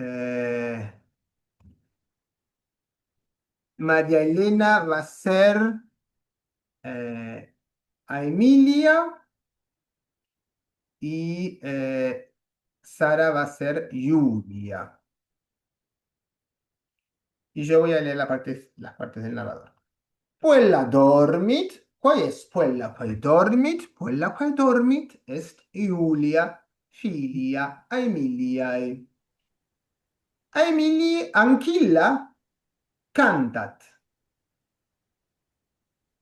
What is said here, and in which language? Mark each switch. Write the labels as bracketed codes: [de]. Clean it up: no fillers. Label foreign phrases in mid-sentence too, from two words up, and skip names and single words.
[es] María Elena va a ser a Emilia y Sara va a ser Julia. Y yo voy a leer las partes del narrador. [la] Puella dormit. [es] ¿Cuál es [la] Puella quae dormit? Puella quae dormit est Julia, filia Aemiliae. Aemilii ancilla cantat.